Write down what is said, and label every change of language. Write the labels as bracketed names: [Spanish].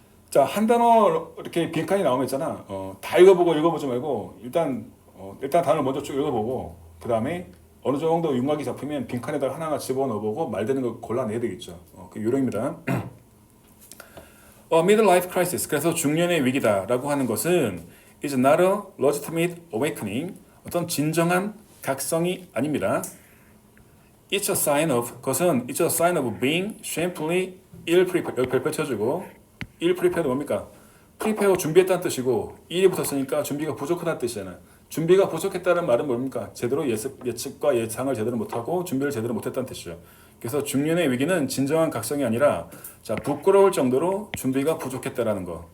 [Korean] 자, 한 단어 이렇게 빈칸이 나오면 있잖아. 다 읽어보지 말고 일단 단어를 먼저 쭉 읽어보고 그 다음에 어느 정도 윤곽이 잡히면 빈칸에다가 하나하나 집어넣어보고 말되는 걸 골라내야 되겠죠. 그 요령입니다. Midlife crisis. 그래서 중년의 위기다라고 하는 것은 [English] is not a legitimate awakening. [Korean] 어떤 진정한 각성이 아닙니다. [English] It's a sign of. [Korean] 그것은 [English] it's a sign of being shamefully ill prepared. [Korean] 여기 별표 쳐주고 ill prepared 뭡니까? prepare 준비했다는 뜻이고 ill이 붙었으니까 준비가 부족하다는 뜻이잖아. 준비가 부족했다는 말은 뭡니까? 제대로 예측과 예상을 제대로 못하고 준비를 제대로 못했다는 뜻이죠. 그래서 중년의 위기는 진정한 각성이 아니라 자 부끄러울 정도로 준비가 부족했다라는 거.